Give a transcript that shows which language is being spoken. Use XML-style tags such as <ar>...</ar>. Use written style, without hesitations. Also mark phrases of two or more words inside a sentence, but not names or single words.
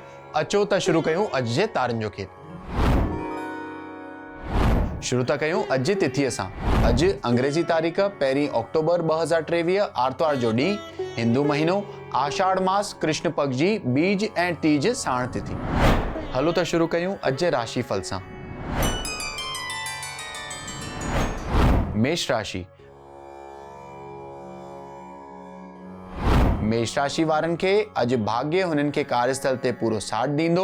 <sd>अचो त शुरू कयूं अॼु जे तारनि जो खेल। शुरू था कयूं अॼु जी तिथीअ सां। अॼु अंग्रेजी तारीख़ 1 अक्टूबर 2023 आर्तवार जो ॾींहुं, हिंदू महीनो आषाढ़ मास कृष्ण पक्ष जी बीज ऐं तीज साण तिथि। हलो त शुरू कयूं अॼु जे राशिफल सां। मेष राशि। मेष राशि वारनि खे अॼु भाग्य हुननि खे कार्यस्थल ते पूरो साथ ॾींदो।</sd>